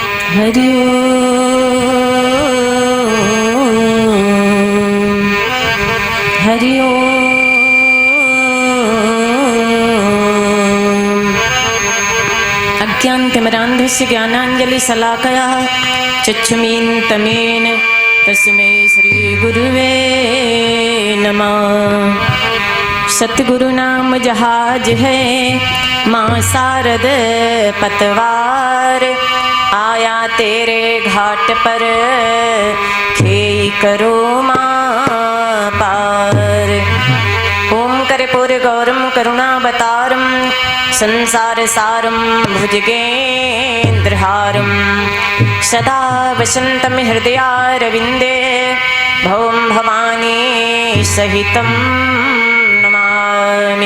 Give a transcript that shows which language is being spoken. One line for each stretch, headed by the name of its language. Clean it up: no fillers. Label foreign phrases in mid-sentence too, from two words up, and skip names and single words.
Sanskrit: हरि ओम हरि ओम। अज्ञानतिमिरान्धस्य ज्ञानाञ्जलिशलाकया चक्षुमीन्तमेन तस्मै श्रीगुरुवे नमः।
Hindi: सतगुरु नाम जहाज है माँ शारद पतवार, आया तेरे घाट पर खेई करो माँ पार।
Sanskrit: ओम कर्पूर गौरम करुणावतारम संसार सारम भुजगेन्द्रहारम सदा वसंतम हृदयारविंदे भवं भवानी सहितं नमामि।